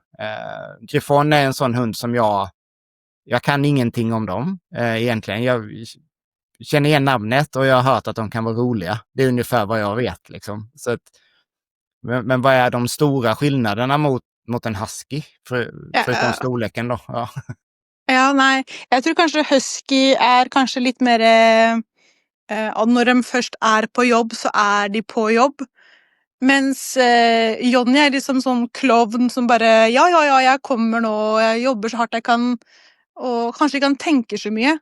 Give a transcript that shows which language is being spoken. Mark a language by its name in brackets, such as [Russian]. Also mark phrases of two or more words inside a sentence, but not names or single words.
[Swedish] Griffon är en sån hund som jag kan ingenting om dem egentligen. Jag känner igen namnet och jag har hört att de kan vara roliga. Det är ungefär vad jag vet liksom. Så att, men vad är de stora skillnaderna mot en husky? Förutom storleken då? Ja. [Norwegian] Ja, nei, jeg tror kanskje husky er kanskje litt mer når de først er på jobb, så er de på jobb. Mens Johnny er liksom sånn klovn som bare, ja, jeg kommer nå, jeg jobber så hardt jeg kan, og kanskje ikke kan tenke så mye.